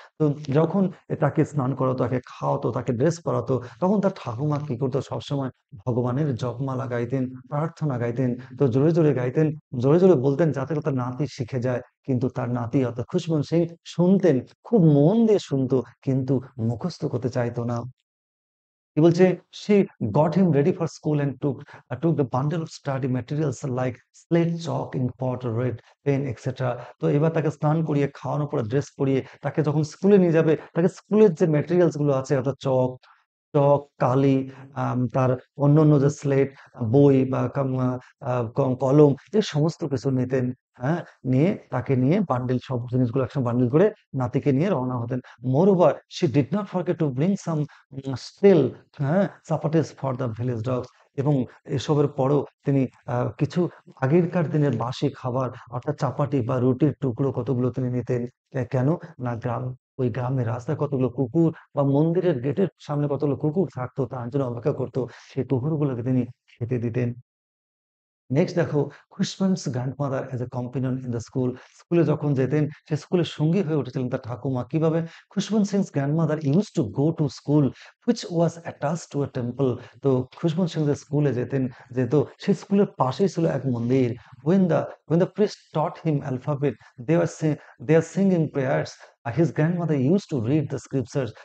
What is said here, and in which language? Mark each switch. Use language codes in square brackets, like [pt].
[bn] তো যখন তাকে স্নান করাতো, তাকে খাওয়াতো, তাকে ড্রেস করাতো, তখন তার ঠাকুমা কি করতো, সবসময় ভগবানের জপমালা গাইতেন, প্রার্থনা গাইতেন। তো জোরে জোরে গাইতেন, জোরে জোরে বলতেন, যাতে করে তার নাতি শিখে যায়। কিন্তু তার নাতি অর্থাৎ খুশবন্ত সিং শুনতেন, খুব মন দিয়ে শুনতো, কিন্তু মুখস্থ করতে চাইতো না। কি বলছে, [en] she got him ready for school and took the bundle of study materials like slate, chalk, ink pot, red pen, etc. [bn] তো এবার তাকে স্নান করিয়ে, খাওয়ানোর পরে ড্রেস পরিয়ে, তাকে যখন স্কুলে নিয়ে যাবে, তাকে স্কুলের যে ম্যাটেরিয়ালস গুলো আছে, অর্থাৎ চক, কালি, তার অন্যান্য যে স্লেট, বই বা কলম, এই সমস্ত কিছু নিতেন। হ্যাঁ, তাকে নিয়ে বান্ডিল, সব জিনিসগুলো একসঙ্গে বান্ডিল করে নাতিকে নিয়ে রওনা হতেন। [en] Moreover, she did not forget to bring some still, হ্যাঁ, chapatis for the village dogs। [bn] এবং এসবের পরেও তিনি কিছু আগেরকার দিনের বাসি খাবার, অর্থাৎ চাপাটি বা রুটির টুকরো কতগুলো তিনি নিতেন। কেন না, ওই গ্রামের রাস্তায় কতগুলো কুকুর বা মন্দিরের গেটের সামনে কতগুলো কুকুর থাকতো, তার জন্য অপেক্ষা করতো, সেই কুকুরগুলোকে তিনি খেতে দিতেন। [en] Next দেখো, Khushwant's grandmother as a companion in the school. [bn] স্কুলে যখন যেতেন, সে স্কুলের সঙ্গী হয়ে উঠেছিলেন তার ঠাকুমা। কিভাবে, [en] Khushwant Singh's grandmother use to go to school which was attached to a temple. [bn] তো খুশবন্ত সিং যে স্কুলে যেত, সেই স্কুলের পাশেই ছিল এক মন্দির। [en] when the when the priest taught him alphabet, they are singing prayers, his grandmother used to read the scriptures।